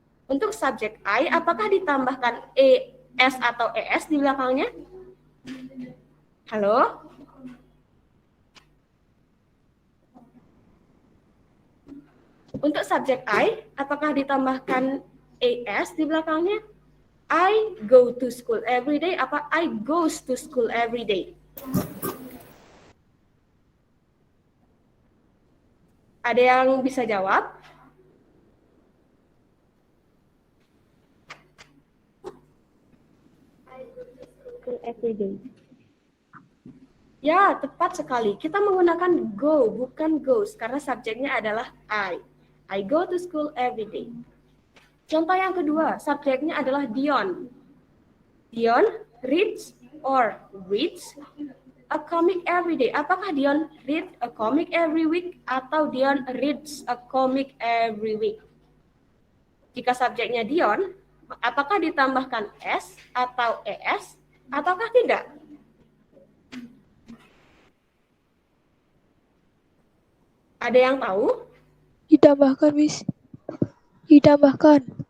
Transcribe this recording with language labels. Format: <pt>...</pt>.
<id>Untuk subjek I, apakah ditambahkan ES atau ES di belakangnya? Halo? Untuk subjek I, apakah ditambahkan ES di belakangnya?</id> <en>I go to school every day, apa I goes to school every day?</en> <id>Ada yang bisa jawab?</id> <en>I go to school every day.</en> <id>Ya, tepat sekali. Kita menggunakan go, bukan goes, karena subjeknya adalah I.</id> <en>I go to school every day.</en> <id>Contoh yang kedua, subjeknya adalah</id> <en>Dion. Dion reads or reads a comic every day.</en> <id>Apakah</id> <en>Dion read a comic every week</en> <id>atau</id> <en>Dion reads a comic every week?</en> <id>Jika subjeknya Dion, apakah ditambahkan S atau ES ataukah tidak? Ada yang tahu? Ditambahkan, Miss. Ditambahkan.</id>